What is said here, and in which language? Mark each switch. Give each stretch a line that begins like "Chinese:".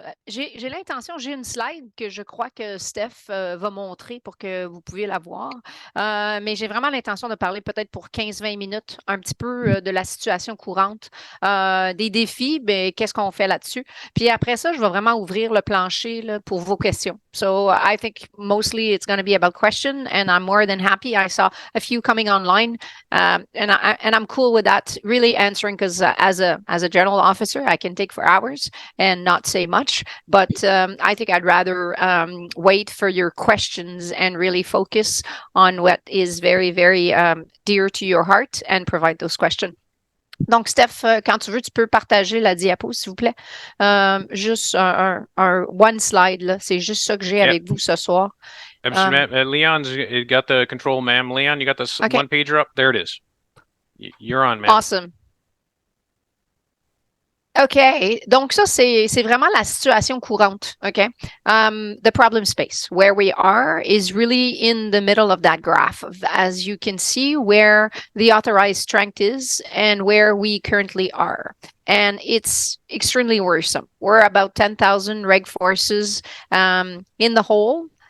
French: J'ai l'intention, j'ai une slide que je crois que Steph va montrer pour que vous puissiez la voir. Mais j'ai vraiment l'intention de parler peut-être pour 15-20 minutes, un petit peu de la situation courante, des défis, ben, qu'est-ce qu'on fait là-dessus. Puis après ça, je vais vraiment ouvrir le plancher là, pour vos questions.
English: So, I think mostly it's going to be about questions, and I'm more than happy. I saw a few coming online. And I'm cool with that. Really answering because as a general officer, I can take for hours and not say much. But I think I'd rather wait for your questions and really focus on what is very very dear to your heart and provide those questions.
French: Donc, Steph, quand tu veux, tu peux partager la diapo, s'il vous plaît. Juste un
English: one slide,
French: là. C'est juste ça que j'ai avec vous ce soir.
English: Leon's got the control, ma'am. Leon, you got the Okay. one pager up? There it is. You're on, ma'am. Awesome. OK.
French: Donc, ça, c'est vraiment la situation courante.
English: OK. The problem space, where we are, is really in the middle of that graph, as you can see, where the authorized strength is and where we currently are. And it's extremely worrisome. We're about 10,000 reg forces in the whole.